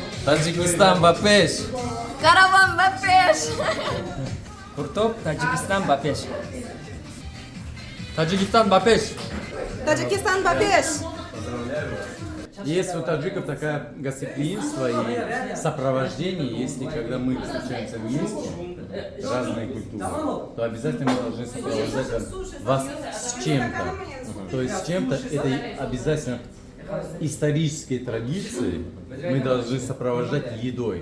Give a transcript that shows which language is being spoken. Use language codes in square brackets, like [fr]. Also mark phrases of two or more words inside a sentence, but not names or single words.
[tg] Таджикистан Бапеш. Караван Бапеш. Куртоп, Таджикистан, Бапеш. Таджикистан, Бапеш. Таджикистан, Бапеш! [ru] Есть у таджиков такое гостеприимство и сопровождение, если когда мы встречаемся вместе, разные культуры, то обязательно мы должны сопровождать вас с чем-то. То есть с чем-то, это обязательно исторические традиции, мы должны сопровождать едой.